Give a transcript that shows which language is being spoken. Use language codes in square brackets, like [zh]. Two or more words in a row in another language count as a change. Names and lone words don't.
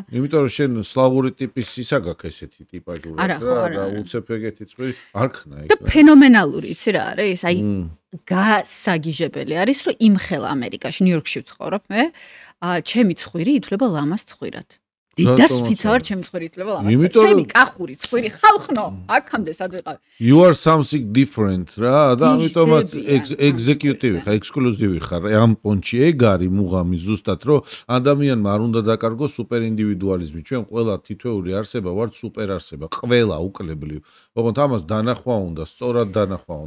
[ka] იმიტომ რომ შენ სლავური ტიპის ისა გაქვს ესეთი ტიპაჟურად და უცებ ეგეთი წვირი არ ქნა ეგ. და ფენომენალური იცი რა არის? აი გასაგიჟებელი არის რომ იმხელა ამერიკაში, ნიუ-იორკში ვცხოვრობ მე. ჩემი ცხვირი ითვლება ლამაზ ცხვირად. დედას ფიცავარ ჩემი ცხვირი ითვლება ლამაზ. ჩემი კახური ცხვირი ხალხნო, აქამდე სად ვიყავ. [en] You are something different [ka] რა და ამიტომაც executive ხარ, exclusive ხარ. ამ პონჩი ეგ არის მუღამი ზუსტად რომ ადამიანმა არ უნდა დაკარგოს სუპერ ინდივიდუალიზმი. ჩვენ ყველა თითოეული არსება ვართ სუპერ არსება, ყველა უკლებლივ. ოღონდ ამას დანახვა უნდა, სწორად დანახვა უნდა.